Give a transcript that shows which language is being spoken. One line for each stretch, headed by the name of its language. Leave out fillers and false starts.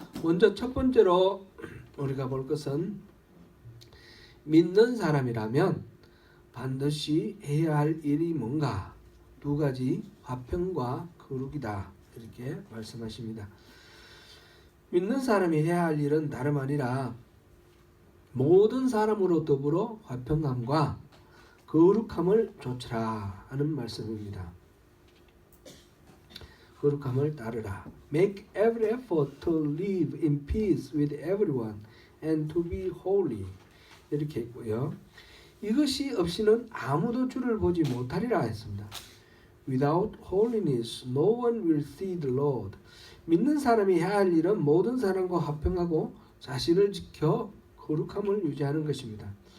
Korean: 먼저 첫 번째로 우리가 볼 것은, 믿는 사람이라면 반드시 해야 할 일이 뭔가, 2가지, 화평과 거룩이다, 이렇게 말씀하십니다. 믿는 사람이 해야 할 일은 다름 아니라 모든 사람으로 더불어 화평함과 거룩함을 좇으라 하는 말씀입니다. 거룩함을 따르라.
English: Make every effort to live in peace with everyone and to be holy.
Korean: 이렇게 했고요. 이것이 없이는 아무도 주를 보지 못하리라 했습니다.
English: Without holiness, no one will see the Lord.
Korean: 믿는 사람이 해야 할 일은 모든 사람과 화평하고 자신을 지켜 거룩함을 유지하는 것입니다.